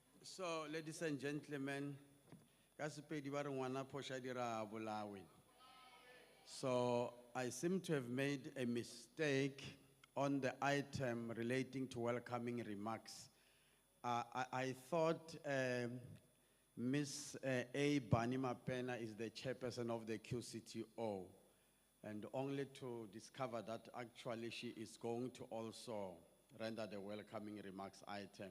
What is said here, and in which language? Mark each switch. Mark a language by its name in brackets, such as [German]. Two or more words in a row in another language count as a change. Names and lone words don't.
[English] So, ladies and gentlemen, [Northern Sotho] ka Sepedi ba re ngwana phosha dira bolawe. [English] So, I seem to have made a mistake on the item relating to welcoming remarks. I thought Miss A. Bani Mapena is the chairperson of the QCTO, and only to discover that actually she is going to also render the welcoming remarks item.